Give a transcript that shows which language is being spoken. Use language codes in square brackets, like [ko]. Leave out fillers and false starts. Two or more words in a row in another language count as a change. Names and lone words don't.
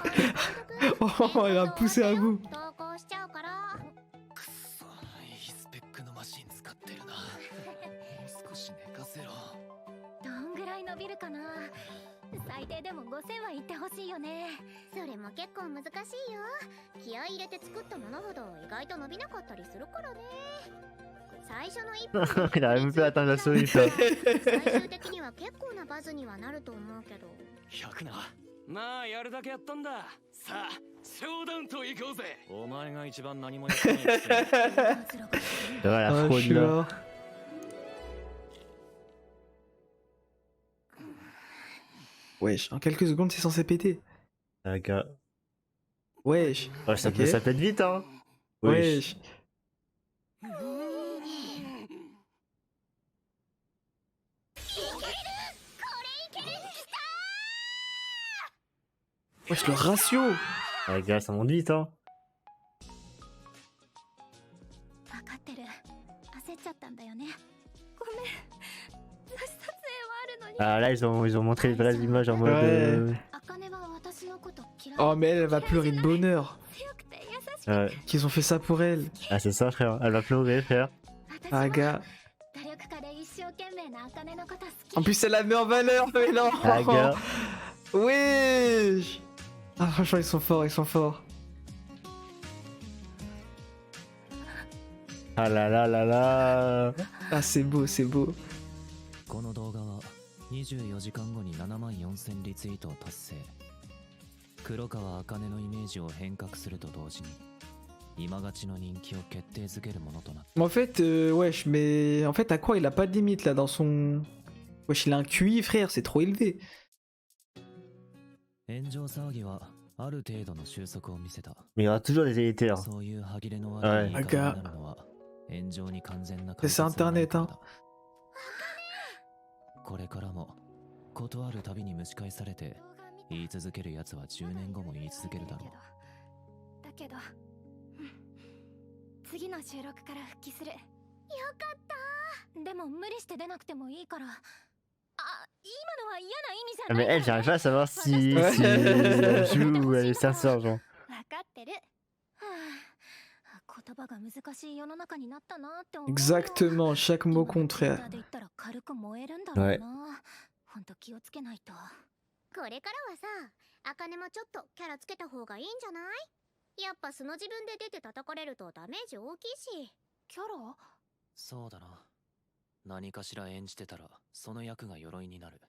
[fr] Oh, elle a poussé à bout. [ja] 投稿しちゃうから。くそ、いいスペックのマシン使ってるな。もう少し寝かせろ。どんぐらい伸びるかな。最低でも5000は言ってほしいよね。それも結構難しいよ。気合い入れて作ったものほど意外と伸びなかったりするからね。最初の一歩 [fr] Il a même plus atteint la souris, ça. [ja] 最終的には結構なバズにはなると思うけど。 100な。まあやるだけやったんだ。さあ、ショーダウンと行こうぜ。お前が一番何もやってないくせに。 [fr] C'est vrai, la Ah, je fraude suis là. là. Wesh, en quelques secondes, c'est censé péter. Ah, gars. Wesh. Ouais, ça, Ok. ça pète vite, hein. Oui. Wesh. Wesh, le ratio. Ah, gars, ça monte vite, hein. [ja] 分かってる。焦っちゃったんだよね。ごめん。撮影はあるのに。 [fr] Ah, là, ils ont montré les vraies images en mode. Ouais. [ja] 茜は私のこと嫌い。 [fr] Oh, mais elle va pleurer de bonheur [ja] 強くて優しくて。 [fr] Ouais. qu'ils ont fait ça pour elle. Ah, c'est ça, frère. Elle va pleurer, frère. [ja] 私は [fr] Ah, gars. [ja] 努力家で一生懸命な茜のこと好き。 [fr] En plus, elle la met en valeur, mais non. Ah, gars. Wesh. Ah, franchement, ils sont forts, ils sont forts. Ah là là là là. Ah, c'est beau, c'est beau. [ja] この動画は 24時間後に7万4000リツイートを達成。黒川茜のイメージを変革すると同時に今勝ちの人気を決定づけるものとなった。 [fr] Mais en fait, wesh, mais en fait, à quoi il a pas de limite là dans son. Wesh, il a un QI, frère, c'est trop élevé. [ja] 炎上騒ぎはある程度の収束を見せた。 [fr] Mais il y aura toujours des éditeurs. [ja] そういう歯切れの悪い言い方になるのは炎上に完全な解決はないからだ。 [fr] C'est Internet, hein. [ja] これからもことあるたびに蒸し返されて言い続けるやつは10年後も言い続けるだろう。だけど、次の収録から復帰する。よかった。でも無理して出なくてもいいから。あ、今のは嫌な意味じゃ Ah, ない。 [fr] mais elle, j'arrive pas à savoir si Ouais. elle joue ou elle est sincère, genre. [ja] わかってる。はあ、言葉が難しい世の中になったなって思うよ。 [fr] Exactement, chaque mot compte, [ja] ツイッ [fr] frère. [ja] ターで言ったら軽く燃えるんだろうな。ほんと気をつけないと。これからはさ、茜もちょっとキャラつけた方がいいんじゃない？やっぱ素の自分で出て叩かれるとダメージ大きいし。キャラ？そうだな。何かしら演じてたらその役が鎧になる。